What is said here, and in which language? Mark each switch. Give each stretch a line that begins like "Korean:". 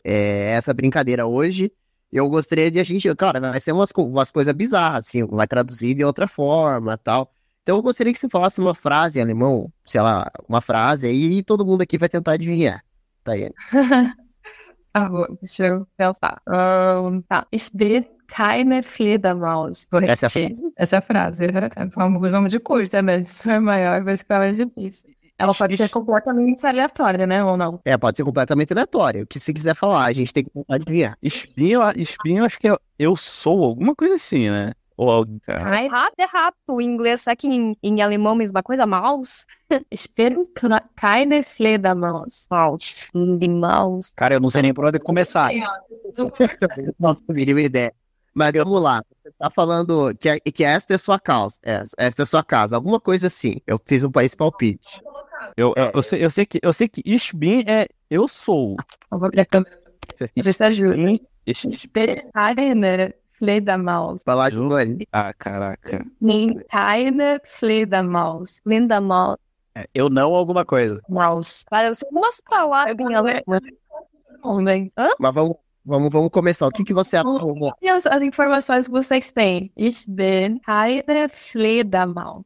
Portuguese: É essa brincadeira hoje. Eu gostaria de a gente... Cara, vai ser umas coisas bizarras, assim. Vai traduzir de outra forma e tal. Então eu gostaria que você falasse uma frase em alemão. Sei lá, uma frase aí e todo mundo aqui vai tentar adivinhar. Tayane. Deixa eu pensar.
German: Ich bin keine Fledermaus.
Portuguese: Essa é a frase. Vamos de curso, né? Se for maior, vai ficar mais difícil. Ela pode ser completamente aleatória, né? Ou não? É, pode ser completamente aleatória. O que você quiser falar, a gente tem que adivinhar. Espinho, acho que eu sou alguma coisa assim, né? Ou algo. Rato é rato. Em inglês, será que em alemão é a mesma coisa?
German: Maus? Ich bin keine Fledermaus. Maus.
Portuguese: Cara, eu não sei nem por onde começar. Nossa, mínima ideia. Mas vamos lá. Você tá falando que esta é sua casa. Esta é sua casa. Alguma coisa assim. Eu fiz um país palpite. Eu sei que
German: ich bin
Portuguese: é eu sou. Eu vou abrir a câmera.
German: Ich bin keine Fledermaus.
Portuguese: Vai lá, Giovanni. Ah, caraca.
German: Keine Fledermaus. Fledermaus.
Portuguese: Eu não alguma coisa.
German: Maus.
Portuguese: Cara, eu sei algumas palavras. Mas vamos começar. O que você aprovou? As informações que vocês têm.
German: Ich bin keine Fledermaus.